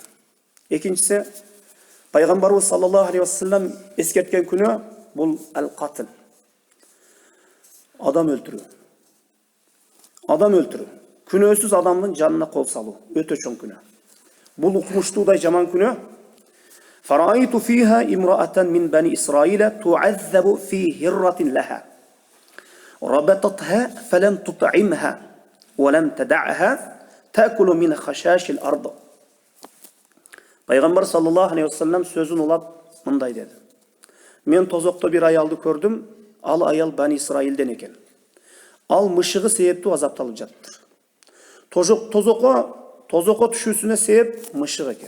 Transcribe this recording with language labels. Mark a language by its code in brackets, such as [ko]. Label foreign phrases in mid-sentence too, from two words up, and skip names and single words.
[ky] Экинчиси, пайгамбарыбыз [ar] صلى الله عليه وسلم [ky] эскерткен күнү бул ал-катл. Адам өлтүрүү. Күнөөсүз адамдын жанына кол салуу өтө чоң күнө. Бул укмуштуудай жаман күнө. [ar] فرأيت فيها امرأة من بني إسرائيل تعذب في هرة لها. ربطتها فلم تطعمها ولم تدعها تأكل من خشاش الأرض. [ky] Пайгамбар [ar] صلى الله عليه وسلم [ky] сөзүн улап мындай деди: Мен тозокто бир аялды көрдүм, ал аял Бани Исраилден экен. Ал мышыгы себептүү азапталып жаттыр. Тозокко түшүүсүнө себеп мышык экен.